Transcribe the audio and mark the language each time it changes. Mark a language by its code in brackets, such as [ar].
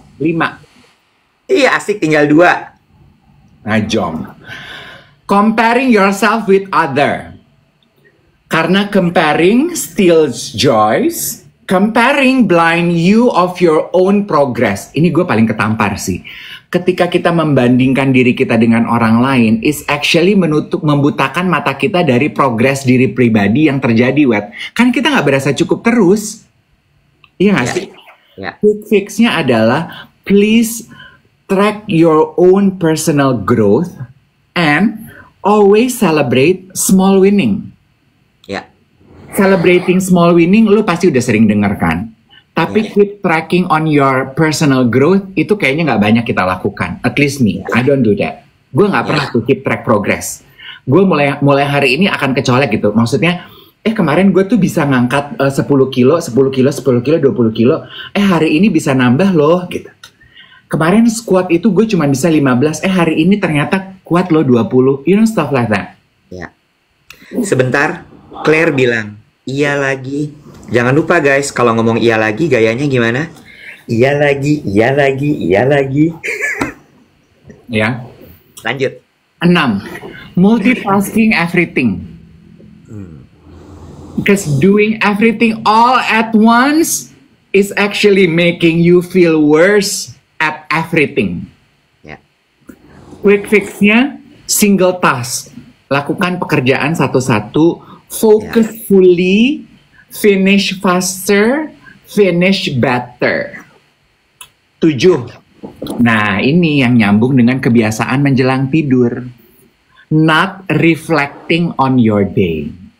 [id] 5. Iya, asik, tinggal 2. [en] Najong. Comparing yourself with other. Karena comparing steals joys, comparing blind you of your own progress. [id] Ini gue paling ketampar sih. Ketika kita membandingkan diri kita dengan orang lain, [en] is actually [id] membutakan mata kita dari progres diri pribadi yang terjadi, Wet. Kan kita nggak berasa cukup terus. Iya nggak sih? [en] Quick fix-nya adalah, please track your own personal growth and always celebrate small winning. Celebrating small winning, [id] lu pasti udah sering denger kan? Tapi [en] keep tracking on your personal growth, [id] itu kayaknya nggak banyak kita lakukan. [en] At least me, I don't do that. [id] Gue nggak pernah tuh [en] keep track progress. [id] Gue mulai hari ini akan kecolek gitu. Maksudnya, kemarin gue tuh bisa ngangkat 10 kilo, 10 kilo, 10 kilo, 20 kilo. Hari ini bisa nambah loh, gitu. Kemarin squat itu gue cuma bisa 15, hari ini ternyata kuat loh 20. [en] You know, stuff like that. [id] Ya. Sebentar, Claire bilang, iya lagi. Jangan lupa guys, kalau ngomong iya lagi, gayanya gimana? Iya lagi, iya lagi, iya lagi. Ya. Lanjut. 6. [en] Multitasking everything. Because doing everything all at once is actually making you feel worse at everything. [id] Ya. [en] Quick fix-nya, single task. [id] Lakukan pekerjaan satu-satu. [en] Focus fully, finish faster, finish better. [id] 7. Nah, ini yang nyambung dengan kebiasaan menjelang tidur. [en] Not reflecting on your day.